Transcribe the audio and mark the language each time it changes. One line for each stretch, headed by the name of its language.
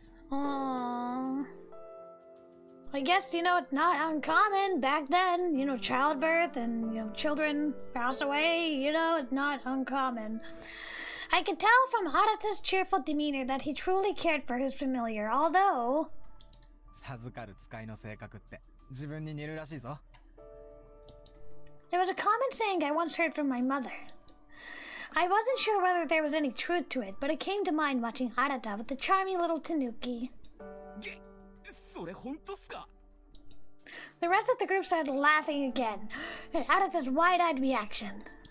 English: Aww. I guess, it's not uncommon back then, childbirth and, children pass away, it's not uncommon. I could tell from Arata's cheerful demeanor that he truly cared for his familiar, although...
Japanese: 授かる使いの性格って自分に似るらしいぞ。
English: It was a common saying I once heard from my mother. I wasn't sure whether there was any truth to it, but it came to mind watching Arata with the charming little tanuki.
Japanese: それ本当っすか?
English: The rest of the group started laughing again, at Arata's wide-eyed reaction.